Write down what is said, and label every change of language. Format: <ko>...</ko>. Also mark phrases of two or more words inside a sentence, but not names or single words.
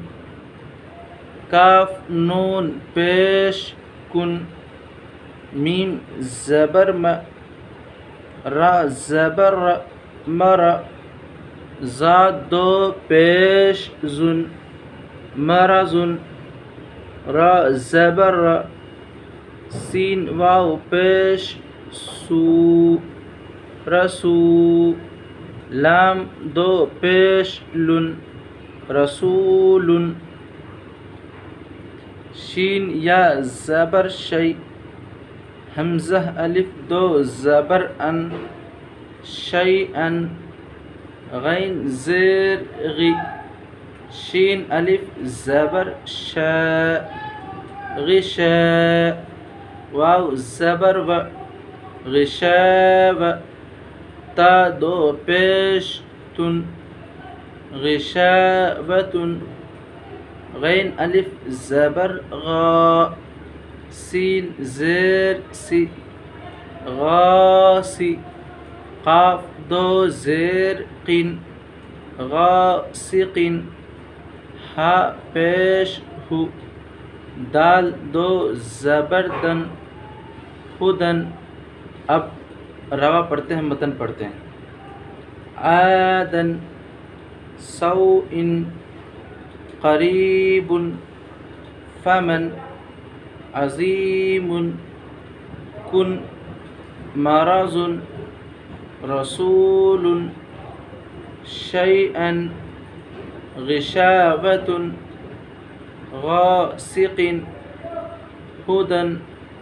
<ur>کاف نون پیش کن، میم زبر م، را زبر ر، مر، زاد دو پیش زن، مرزن، را زبر ر، سین واو پیش سو، رسو، لام دو پیش لن، رسول، شین یا زبر شی، حمزہ الف دو زبر ان، شیئن، غین زیر غی، شین الف زبر شا، غشا، واو زبر و، غشاو، تا دو پیش تن، غشاوتن، غین الف زبر غا، سین زیر سی، غاسی، قاف دو زیر قن، غاسقن، ہا پیش ہو، دال دو زبر دن، خدن۔ اب روا پڑھتے ہیں، متن پڑھتے ہیں۔</ur> <ar>آدن، سوء، قریب، فمن، عظیم، کن، مرض، رسول، شیئا، غشاوة، غاسق، هدى،</ar>